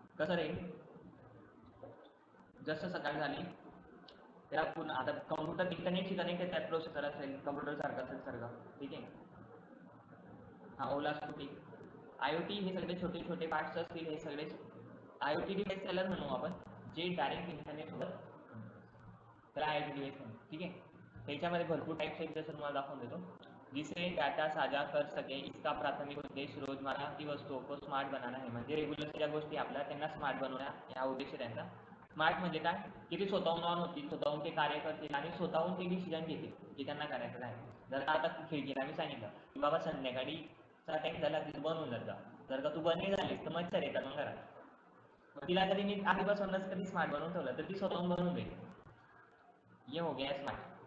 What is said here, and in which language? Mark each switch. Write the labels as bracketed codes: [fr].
[mr] कसं रे जसं सकाळ झाली त्याला पुन्हा आता कम्प्युटर इंटरनेटशी कनेक्टेड त्यात प्रोसेसर असेल कम्प्युटर सारखं असेल सगळं. ठीक आहे. हा ओला स्कूटी IoT हे सगळे छोटे छोटे पार्ट्स असतील हे सगळे IoT डिवाइस त्याला म्हणू आपण जे डायरेक्ट इंटरनेट सोबत त्याला IoT डिवाइस म्हणू. ठीक आहे. त्याच्यामध्ये भरपूर टाइप्स आहेत जसं तुम्हाला दाखवून देतो. [hi] जिसे डाटा साझा कर सके इसका प्राथमिक उद्देश्य रोजमर्रा की वस्तुओं को स्मार्ट बनाना है. [mr] म्हणजे रेग्युलर ज्या गोष्टी आपल्या त्यांना स्मार्ट बनवण्या हा उद्देश त्यांचा. स्मार्ट म्हणजे काय की ते स्वतःहून ऑन होतील, स्वतःहून ते कार्य करतील आणि स्वतःहून ते डिसिजन घेतील की त्यांना करायचं आहे. जर का आता खिडकीला मी सांगितलं की बाबा संध्याकाळीचा टाइम झाला की तू बंद होऊन जात जा. जर का तू बंद नाही झालीस तर मच्छर येतात मग घरात. मग तिला कधी मी आधीपासूनच कधी स्मार्ट बनवून ठेवलं तर ती स्वतःहून बनवून देईल. [hi] ये हो गया स्मार्ट.